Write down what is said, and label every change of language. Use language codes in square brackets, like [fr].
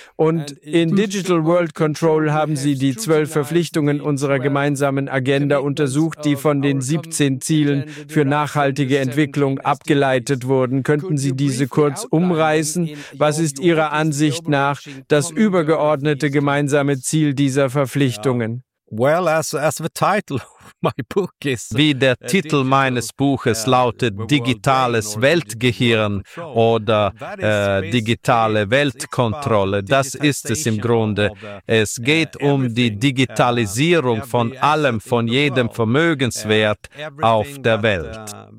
[de] Und in Digital World Control haben Sie die 12 Verpflichtungen unserer gemeinsamen Agenda untersucht, die von den 17 Zielen für nachhaltige Entwicklung abgeleitet wurden. Könnten Sie diese kurz umreißen? Was ist Ihrer Ansicht nach das übergeordnete gemeinsame Ziel dieser Verpflichtungen? [en] Well, as the title of my book is, [de] wie der Titel meines Buches lautet, digitales Weltgehirn oder digitale Weltkontrolle, das ist es im Grunde. Es geht um die Digitalisierung von allem, von jedem Vermögenswert auf der Welt.